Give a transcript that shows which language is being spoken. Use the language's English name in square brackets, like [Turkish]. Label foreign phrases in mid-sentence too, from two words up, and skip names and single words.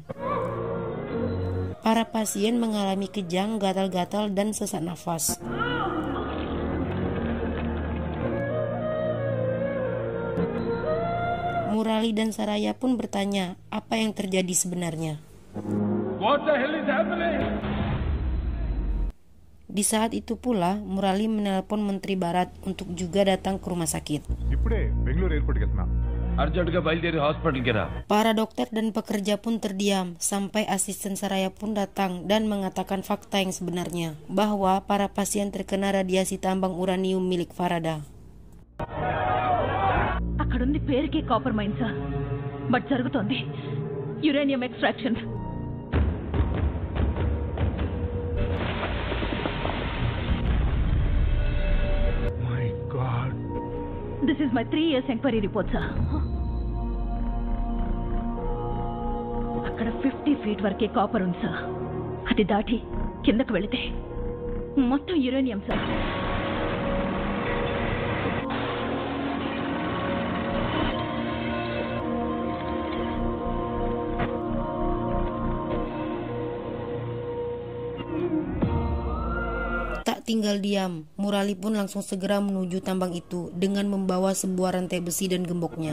[Indonesian] Para pasien mengalami kejang, gatal-gatal, dan sesak nafas. Murali dan Saraya pun bertanya apa yang terjadi sebenarnya. [English] What the hell is happening? [Indonesian] Di saat itu pula, Murali menelpon Menteri Barat untuk juga datang ke rumah sakit. [Telugu] ఇప్పుడే బెంగళూరు ఎయిర్పోర్ట్కి వెళ్తున్నా అర్జెంటుగా బయలుదేరి హాస్పిటల్కి రా. [Indonesian] Para dokter dan pekerja pun terdiam sampai asisten Saraya pun datang dan mengatakan fakta yang sebenarnya bahwa para pasien terkena radiasi tambang uranium milik Farada. [Telugu] అక్కడుంది పేరుకే [English] copper mine [Telugu] సార్, బట్ జరుగుతోంది [English] uranium extraction. My God. This is my 3 years enquiry report [Telugu] సార్. అక్కడ 50 feet వరకే కాపర్ ఉంది సార్. అది దాటి కిందకు వెళితే మొత్తం యురేనియం సార్. [Indonesian] Tak tinggal diam, Murali pun langsung segera menuju tambang itu dengan membawa sebuah rantai besi dan gemboknya.